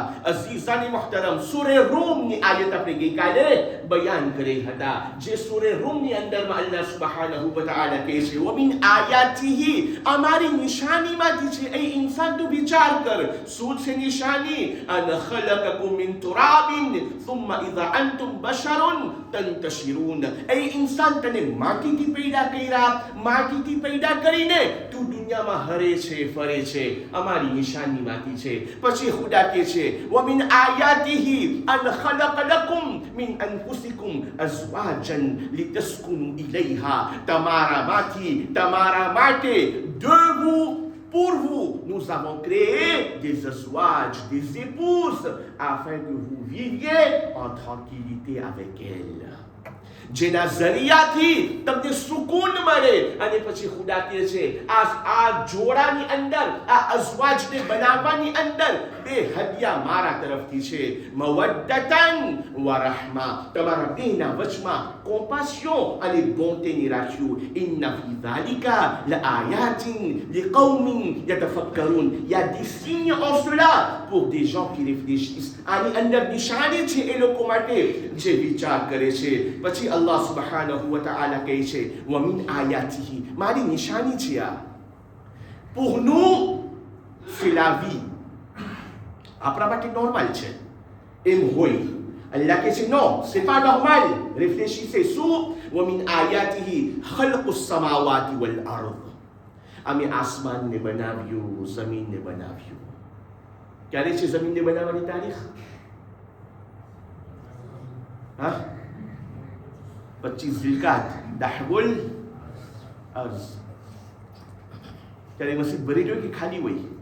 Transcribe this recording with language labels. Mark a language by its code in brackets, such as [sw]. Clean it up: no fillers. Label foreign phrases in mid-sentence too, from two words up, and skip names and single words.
[gu] અઝીઝાની મુહતરમ, સૂરે રૂમની આયત આપણે ગઈકાલે બયાન કરેલ હતા, જે સૂરે રૂમની અંદરમાં [ar] الله سبحانه وتعالى [gu] કહે છે, [ar] ومن آياته, [gu] અમારી નિશાનીમાંથી છે. એ ઇન્સાન તું વિચાર કર, શું છે નિશાની? [ar] أن خلقكم من تراب ثم إذا أنتم بشر نار تنتشرون. [gu] અય ઇન્સાન તને માટીથી પેદા કર્યા, માટીથી પેદા કરીને તું દુનિયામાં હરે છે, ફરે છે, અમારી નિશાનીમાંથી છે. [ar] પછી ખુદા કહે છે وَمِنْ آيَاتِهِ أَنْ خَلَقَ لَكُمْ مِنْ أَنْفُسِكُمْ أَزْوَاجًا لِتَسْكُنُوا إِلَيْهَا. [gu] તમારામાંથી, તમારા માટે, [fr] de vous, pour vous, nous avons créé des azwages, des épouses, afin que vous viviez en tranquillité avec elles. [gu] જેના જરિયાથી તમને સુકૂન મળે. અને પછી ખુદા કહે છે આ જોડાની અંદર, આ અઝવાજને બનાવવાની અંદર બે હદિયા મારા તરફથી છે. [ar] مودة ورحمة, [gu] તમારા બેના વચમાં કોમ્પાસિયોન અને બોન્ટેની રાખ્યું. [ar] إن في ذلك لآيات لقوم يتفكرون. [fr] Il y a des signes en cela pour des gens qui réfléchissent. [gu] આની અંદર નિશાની છે એ લોકો માટે જે વિચાર કરે છે. પછી [ar] الله سبحانه وتعالى [gu] કહે છે [ar] وَمِنْ آيَاتِهِ, [gu] મારી નિશાની છે આ. [fr] Pour nous, c'est la vie. [gu] આપણા માટે નોર્મલ છે એમ હોય. [fr] Allah [gu] કહે છે [fr] non, c'est pas normal. Réfléchissez sur [ar] وَمِنْ آيَاتِهِ خَلْقُ السَّمَاوَاتِ وَالْأَرْضِ. [gu] અમે આસમાનને બનાવ્યું, જમીનને બનાવ્યું. ક્યારે છે જમીનને બનાવવાની તારીખ? હા, 25 ઝિલકાત, [ar] دحو الأرض. [gu] ત્યારે મસ્જિદ ભરી જોઈએ કે ખાલી હોય?